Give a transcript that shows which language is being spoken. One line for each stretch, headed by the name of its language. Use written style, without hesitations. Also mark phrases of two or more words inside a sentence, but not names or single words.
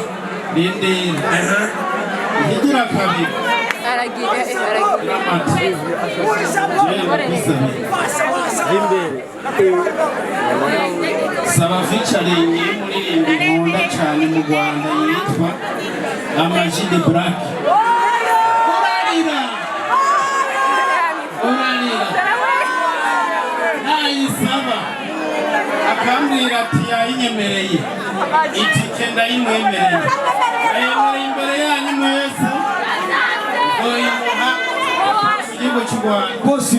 Kinyarwanda: rindira igira kabiri Dramati saba featuring y'umuririmbyi nkunda cyane mu Rwanda yitwa Ama-G The Black nayisaba akambwira ati yayinyemereye itike ndayimwemereye ayemereye imbere yanyu mwese oyimuha igihugu cy'u Rwanda